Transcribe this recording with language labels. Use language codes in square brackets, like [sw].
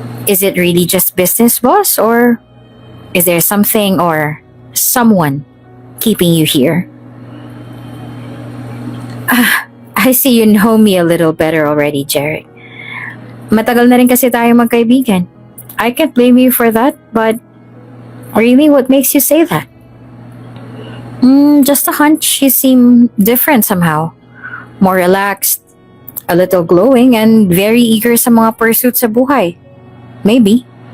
[en] Is it really just business, boss? Or is there something or someone keeping you here? I see you know me a little better already, Jeric. [tl] Matagal na rin kasi tayo magkaibigan. [en] I can't blame you for that, but really, what makes you say that? Just a hunch. You seem different somehow. More relaxed, a little glowing, and very eager [tl] sa mga pursuits sa buhay. [en] Maybe.